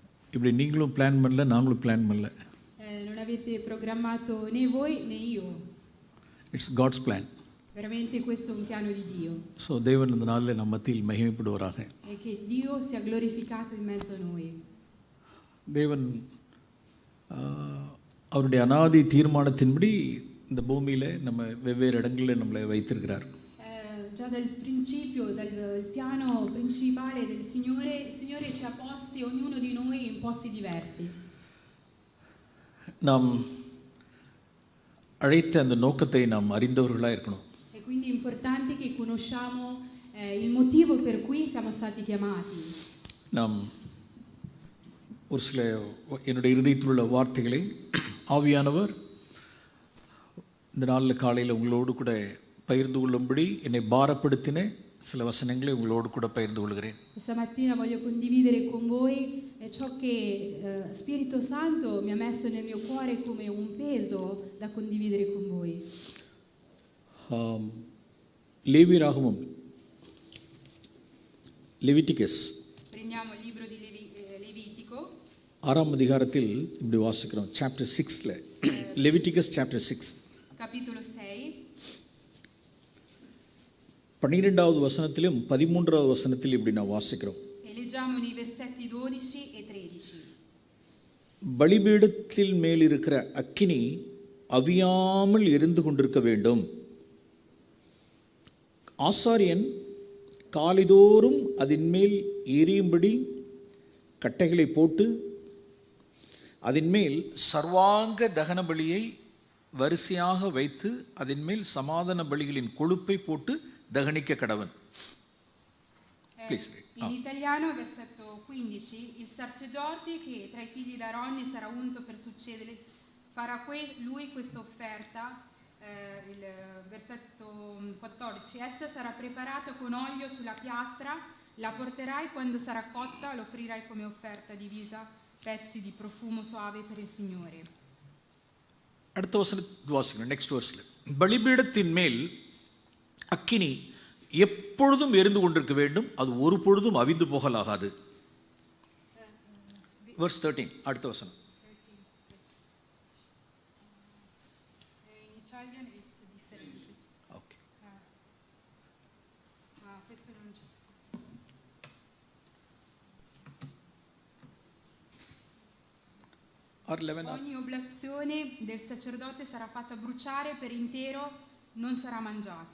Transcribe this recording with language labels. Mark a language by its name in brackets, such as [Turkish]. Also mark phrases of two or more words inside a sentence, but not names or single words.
[Tamil] இப்படி நீங்களும் பிளான் பண்ணல, நாங்களும் பிளான் பண்ணல. [Italian] Non avete programmato né voi né io. [English] It's God's plan. [Italian] Veramente questo è un piano di Dio. [Tamil] ஸோ தேவன் இந்த நாளில் நம்ம மத்தியில் மகிமைப்படுவாராக. [Italian] E che Dio sia glorificato in mezzo a noi. [Tamil] தேவன் அவருடைய அநாதி தீர்மானத்தின்படி இந்த பூமியில் நம்ம வெவ்வேறு இடங்களில் நம்மளை வைத்திருக்கிறார். [Italian] Già dal principio, dal piano principale del Signore, il Signore ci ha posti ognuno di noi in posti diversi. [Tamil] நாம் அழைத்த அந்த நோக்கத்தை நாம் அறிந்தவர்களாக இருக்கணும். [Italian] E quindi è importante che conosciamo il motivo per cui siamo stati chiamati. [Tamil] நாம் ஒரு சில என்னுடைய இருதயத்தில் உள்ள வார்த்தைகளை ஆவியானவர் இந்த நாளில் காலையில் உங்களோடு கூட பகிர்ந்து கொள்ளும்படி என்னை பாரப்படுத்தின சில வசனங்களை உங்களோடு கூட பகிர்ந்து கொள்கிறேன். [Italian] Stamattina voglio condividere con voi ciò che Spirito Santo mi ha messo nel mio cuore come un peso da condividere con voi. [Tamil] லேவியராகமம், லெவிட்டிகஸ். [Italian] Prendiamo il libro di Levitico. [Tamil] 6ஆம் அதிகாரத்தில் இப்படி வாசிக்கிறோம். சாப்டர் 6ல லெவிட்டிகஸ் சாப்டர் 6 [Italian] capitolo 6. [Tamil] 12வது வசனத்திலும் 13வது வசனத்தில் இப்படி நான் வாசிக்கிறோம். [Italian] E leggiamo nei versetti 12 e 13. [Tamil] பலிபீடத்தில் மேல் இருக்கிற அக்கினி அவியாமல் எரிந்து கொண்டிருக்க வேண்டும். ஆசாரியன் காலைதோறும் அதன் மேல் எரியும்படி கட்டைகளை போட்டு அதன் மேல் சர்வாங்க தகன பலியை வரிசையாக வைத்து அதன் மேல் சமாதான பலிகளின் கொழுப்பை போட்டு தகனிக்க கடவன். [Italian] In italiano, versetto 15, il sacerdote che tra i figli d'Aaronne sarà unto per succedere farà lui questa offerta. Il versetto 14, essa sarà preparata con olio sulla piastra, la porterai quando sarà cotta, l'offrirai come offerta divisa, pezzi di profumo suave per il Signore. [Tamil] அடுத்த வசனத்தை வாசிக்கணும். [English] next verse [Tamil] பலிபீடத்தின் மேல் அக்கினி எப்பொழுதும் எரிந்து கொண்டிருக்க வேண்டும், அது ஒரு பொழுதும் அவிந்து போகலாகாது. verse 13 அடுத்த வசனம். [English] In Italian it's different. Okay. [Italian] Questo non c'è. Ogni oblazione del sacerdote sarà fatta bruciare per intero, non sarà mangiata.